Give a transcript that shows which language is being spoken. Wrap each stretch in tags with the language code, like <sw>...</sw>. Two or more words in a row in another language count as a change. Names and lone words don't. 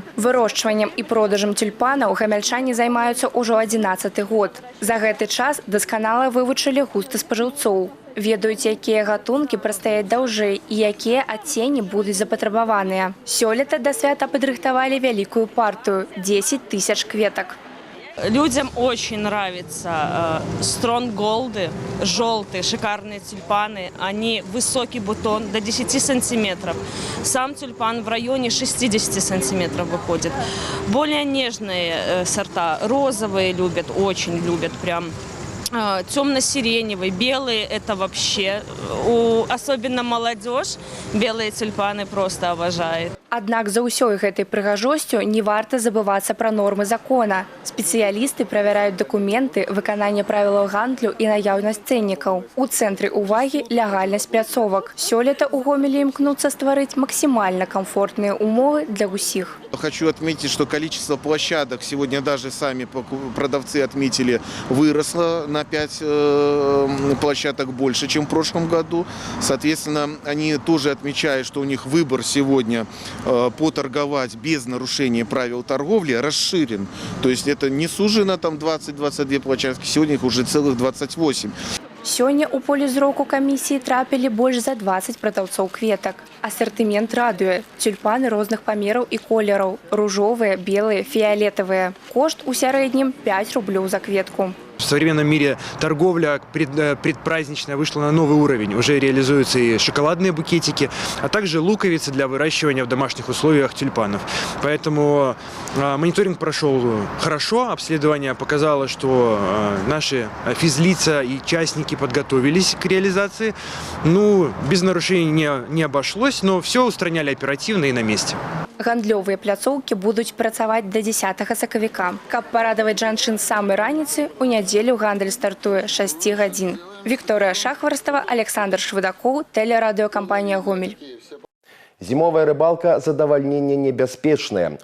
<be>Вырошчваннем і продажам тюльпанаў гамяльчане займаюцца ўжо 11-й год. За гэты час дасканала вывучылі густы спажыўцоў. Ведаюць, якія гатункі прастаяць даўжэй і якія адценні будуць запатрабаваныя. Сёлета да свята падрыхтавалі вялікую партыю – 10 тысяч кветак.</be> <ru>Людям очень нравятся стронголды, желтые, шикарные тюльпаны. Они высокий бутон до 10 сантиметров. Сам тюльпан в районе 60 сантиметров выходит. Более нежные сорта, розовые любят, очень любят прям. Темно-сиреневый, белые – это вообще, особенно молодежь, белые тюльпаны просто обожает.</ru> <be>Аднак за ўсёй гэтай прыгажосцю не варта забывацца пра нормы закона. Спецыялісты правяраюць дакументы, выкананне правілаў гандлю і наяўнасць цэннікаў. У цэнтры ўвагі легальнасць пляцовак. Сёлета ў Гомелі імкнуцца стварыць</be> <ru>максимально комфортные</ru> <be>умовы для усіх.</be> <ru>Хочу отметить, что количество площадок сегодня даже сами продавцы отметили выросло на 5 площадок больше, чем в прошлом году. Соответственно, они тоже отмечают, что у них выбор сегодня поторговать без нарушения правил торговли расширен. То есть это не сужено там 20-22 площадки, сегодня их уже целых 28.</ru> <be>Сёння ў поле зроку камісіі трапілі больш за 20 прадаўцоў кветак. Асартымент радуе. Тюльпаны розных памераў і колераў. Ружовыя, белыя, фіолетовыя. Кошт у сярэднім 5 рублёў за кветку.</be> <ru>В современном мире торговля предпраздничная вышла на новый уровень. Уже реализуются и шоколадные букетики, а также луковицы для выращивания в домашних условиях тюльпанов. Поэтому мониторинг прошел хорошо. Обследование показало, что наши физлица и частники подготовились к реализации. Ну, без нарушений не обошлось, но все устраняли оперативно и на месте.</ru> <be>Гандлёвыя пляцоўкі будуць працаваць да 10 сакавіка. Каб парадаваць жанчын з самай раніцы, у нядзелю гандаль стартуе з 6 гадзін. Вікторыя Шахварстава, Александр Швыдакоў, тэлерадыёкампанія «Гомель». Зімовая рыбалка – задавальненне небяспечнае.</be>